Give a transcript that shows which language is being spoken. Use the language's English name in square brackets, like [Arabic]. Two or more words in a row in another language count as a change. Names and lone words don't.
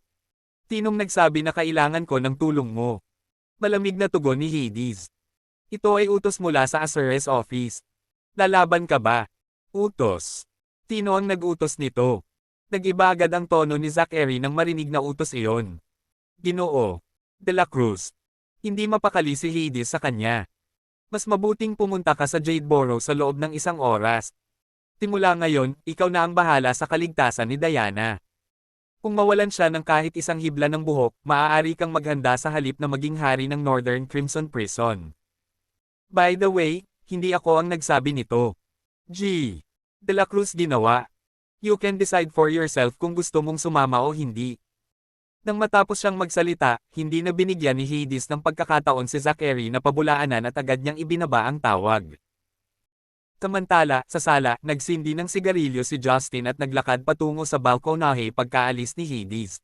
[Filipino] Sinong nagsabi na kailangan ko ng tulong mo? Malamig na tugon ni Hades. Ito ay utos mula sa Azura's office. Lalaban ka ba? Utos. Sino ang nag-utos nito? Nag-iba agad ang tono ni Zachary nang marinig na utos iyon. Ginoo. De la Cruz. Hindi mapakali si Hades sa kanya. Mas mabuting pumunta ka sa Jadeboro sa loob ng isang oras. Simula ngayon, ikaw na ang bahala sa kaligtasan ni Diana. Kung mawalan siya ng kahit isang hibla ng buhok, maaari kang maghanda sa halip na maging hari ng Northern Crimson Prison. [English] By the way, [Filipino] hindi ako ang nagsabi nito. G. De la Cruz ginawa. [English] You can decide for yourself [Filipino] kung gusto mong sumama o hindi. Nang matapos siyang magsalita, hindi na binigyan ni Hades ng pagkakataon si Zachary na pabulaanan at agad niyang ibinaba ang tawag. Samantala, sa sala, nagsindi ng sigarilyo si Justin at naglakad patungo sa balkonahe pagkaalis ni Hades.